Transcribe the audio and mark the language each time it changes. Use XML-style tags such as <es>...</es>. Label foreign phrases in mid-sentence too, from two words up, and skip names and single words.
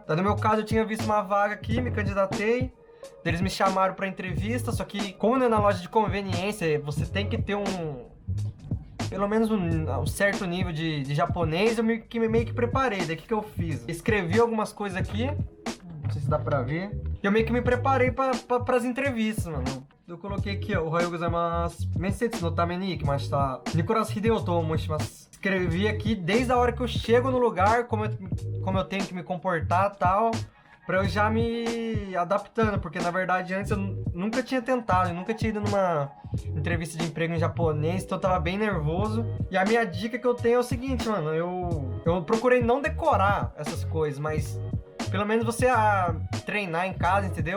<pt>Daí, no meu caso, eu tinha visto uma vaga aqui, me candidatei. Eles me chamaram pra entrevista, só que como é na loja de conveniência, você tem que ter pelo menos um certo nível de japonês. Eu meio que preparei. Daí o que eu fiz? Escrevi algumas coisas aqui, não sei se dá pra ver. E eu meio que me preparei pras entrevistas, mano. Eu coloquei aqui, ó,</pt> <ja>おはようございます、面接のために行きました、Nicolas Hideoと申します.</ja> <pt>Escrevi aqui desde a hora que eu chego no lugar, como eu tenho que me comportar e tal, pra eu já me adaptando, porque na verdade antes eu nunca tinha tentado, eu nunca tinha ido numa entrevista de emprego em japonês, então eu tava bem nervoso. E a minha dica que eu tenho é o seguinte, mano, eu procurei não decorar essas coisas, mas pelo menos você treinar em casa, entendeu?</pt>